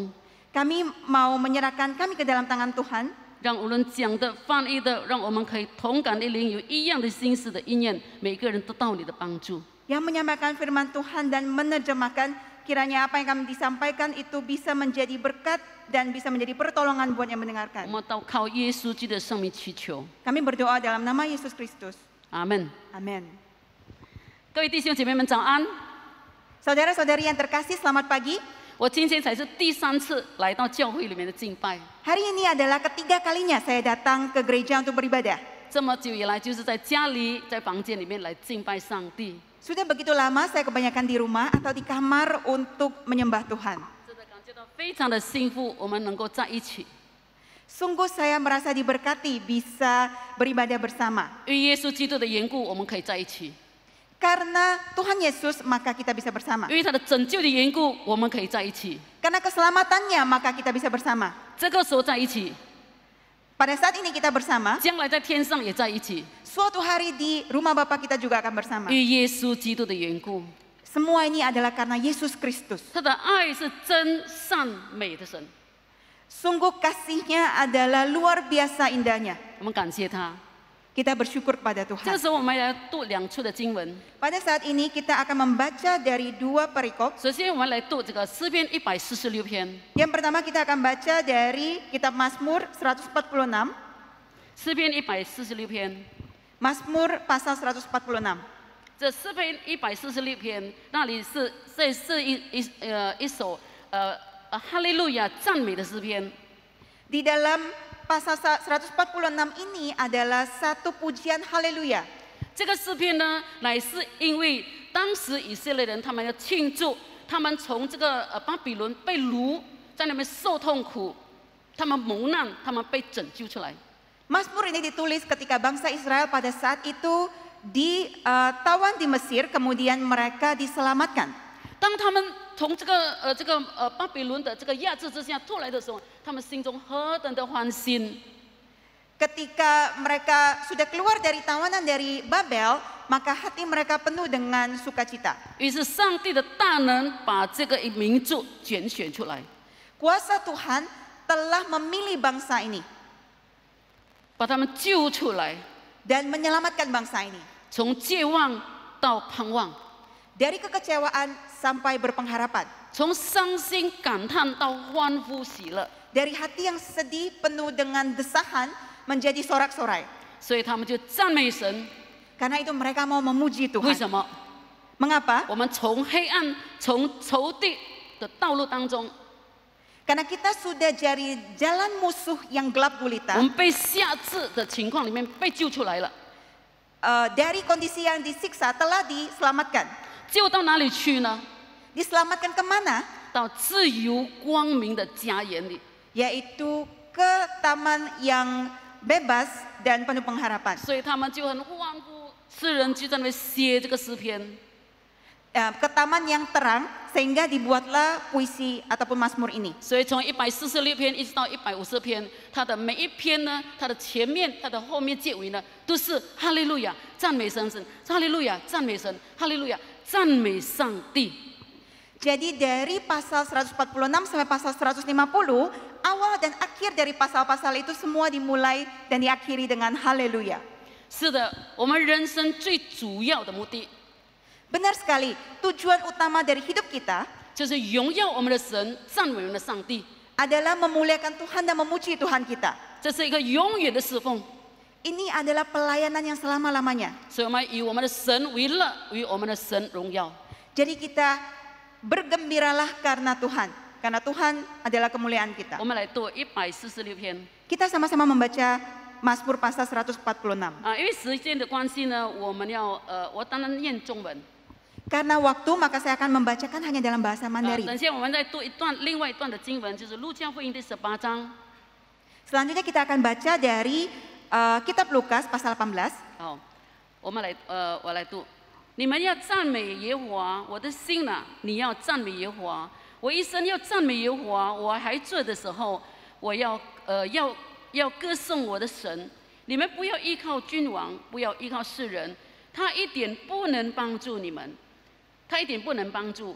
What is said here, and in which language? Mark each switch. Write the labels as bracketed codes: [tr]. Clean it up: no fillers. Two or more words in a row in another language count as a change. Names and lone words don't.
[id] Kami mau menyerahkan kami ke dalam tangan Tuhan. [zh] 让无论讲的、翻译的，让我们可以同感的灵，有一样的心思的意念，每个人得到你的帮助。 [id] Yang menyampaikan firman Tuhan dan menerjemahkan, kiranya apa yang kami disampaikan itu bisa menjadi berkat dan bisa menjadi pertolongan buat yang [zh] 我 [id] mendengarkan. [zh] 们都靠耶稣基督的圣名祈求， [id] Kami berdoa dalam nama Yesus Kristus. [zh] 阿门。 [id] Amin. [zh] 各位弟兄姐妹们早安！ [id] Saudara-saudari yang terkasih, selamat pagi. [zh] 我今天才是第3次来到教会里面的敬拜， [id] Hari ini adalah ketiga kalinya saya datang ke gereja untuk beribadah. [zh] 这么久以来就是在家里、在房间里面来敬拜上帝。 [id] Sudah begitu lama saya kebanyakan di rumah atau di kamar untuk menyembah Tuhan. [zh] 真的感觉到非常的幸福，我们能够在一起。 [id] Sungguh saya merasa diberkati bisa beribadah bersama. [zh] 因为耶稣基督的缘故，我们可以在一起； [id] Karena Tuhan Yesus maka kita bisa bersama. [zh] 因为他的拯救的缘故，我们可以在一起。 [id] Karena keselamatannya maka kita bisa bersama. [zh] 这个时候在一起， [id] Pada saat ini kita bersama, [zh] 将来在天上也在一起。 [id] suatu hari di rumah Bapa kita juga akan bersama. [zh] 因为耶稣基督的缘故， [id] Semua ini adalah karena Yesus Kristus. [zh] 他的爱是真善美的神， [id] Sungguh kasihnya adalah luar biasa indahnya. [zh] 我们感谢他。 [id] Kita bersyukur kepada [zh] 这个 [id] Tuhan. [zh] 时候我们来读2处的经文。 [id] Pada saat ini kita akan membaca dari 2 perikop. [zh] 首先，我们来读这个诗篇146篇。 [id] Yang pertama kita akan baca dari kitab Mazmur 146. [zh] 诗篇146篇， [id] Mazmur pasal 146. [zh] 这诗篇146篇那里是一首哈利路亚赞美的诗篇。 [id] Di dalam pasal 146 ini adalah satu pujian haleluya. [zh] 这个诗篇呢，乃是因为当时以色列人他们要庆祝，他们从这个巴比伦被掳，在那边受痛苦，他们蒙难，他们被拯救出来。 [id] Mazmur ini ditulis ketika bangsa Israel pada saat itu ditawan di Mesir, kemudian mereka diselamatkan. [zh] 当他们从巴比伦的这个压制之下出来的时候，他们心中何等的欢欣！ [id] Ketika mereka sudah keluar dari tawanan dari Babel, maka hati mereka penuh dengan sukacita. [zh] 于是上帝的大能把这个民族拣选出来， [id] Kuasa Tuhan telah memilih bangsa ini [zh] 把他们救出来， [id] dan menyelamatkan bangsa ini [zh] 从绝望到盼望， [id] dari kekecewaan sampai berpengharapan, [zh] 从伤心感叹到欢呼喜乐。 [id] dari hati yang sedih penuh dengan desahan menjadi sorak-sorai. [zh] 所以他们就赞美神。 [id] Karena itu mereka mau memuji [zh] 为 [id] Tuhan. [zh] 什么？ [id] Mengapa? [zh] 我们从黑暗、从仇敌的道路当中， [id] Karena kita sudah dari jalan musuh yang gelap [zh] 我 [id] gulita, [zh] 们被辖制的情况里面被救出来了。 [id] dari kondisi yang disiksa telah diselamatkan. [zh] 救到哪里去呢？ [id] Diselamatkan kemana? [zh] 到自由光明的家园里。 [id] Yaitu ke taman yang bebas dan penuh pengharapan. [zh] 所以他们就很欢呼，诗人就在那里写这个诗篇。 [id] Ke taman yang terang sehingga dibuatlah puisi ataupun mazmur ini. [zh] 所以从146篇一直到150篇，它的每一篇呢，它的前面、它的后面结尾呢，都是哈利路亚，赞美神，哈利路亚，赞美神，哈利路亚，赞美上帝。 [id] Jadi dari pasal 146 sampai pasal 150, awal dan akhir dari pasal-pasal itu semua dimulai dan diakhiri dengan haleluya. [zh] 是的，我们人生最主要的目的 [id] Benar sekali, tujuan utama dari hidup kita [zh] 就是荣耀我们的神，赞美我们的上帝。 [id] adalah memuliakan Tuhan dan memuji Tuhan kita. [zh] 这是一个永远的侍奉， [id] Ini adalah pelayanan yang selama-lamanya. [zh] 所以我们以我们的神为乐，以我们的神荣耀。 [id] Jadi kita bergembiralah karena Tuhan. Karena Tuhan adalah kemuliaan kita. [zh] 我们来读146篇 [id] Kita sama-sama membaca Mazmur pasal 146. [zh] 啊，因为时间的关系呢，我当然念中文。 [id] Karena waktu maka saya akan membacakan hanya dalam bahasa [zh] 等 [id] Mandarin. [zh] 一下我们再读另外一段的经文，就是路加福音第18章。 [id] Selanjutnya kita akan baca dari kitab Lukas pasal 18. [zh] 好，我来读。你们要赞美耶和华，我的心呐、你要赞美耶和华。我一生要赞美耶和华，我还做的时候，我要歌颂我的神。你们不要依靠君王，不要依靠世人，他一点不能帮助你们，他一点不能帮助。